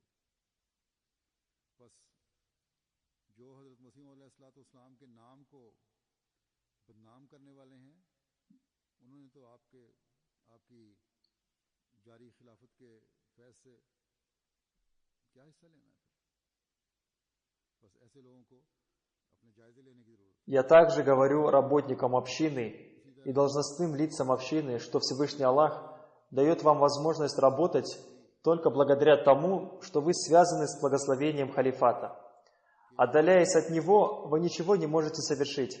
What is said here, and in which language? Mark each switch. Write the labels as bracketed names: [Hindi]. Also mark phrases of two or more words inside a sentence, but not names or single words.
[Urdu] بس جو حضرت مسیح موعود علیہ السلام کے نام کو بدنام کرنے والے ہیں، انہوں نے تو آپ کی جاری خلافت کے فیض سے کیا حصہ لینا ہے? بس ایسے لوگوں کو اپنے جائزے لینے کی ضرورت ہے. [Russian] Я также говорю работникам общины и должностным лицам общины, что Всевышний Аллах дает вам возможность работать только благодаря тому, что вы связаны с благословением халифата. Отдаляясь от него, вы ничего не можете совершить.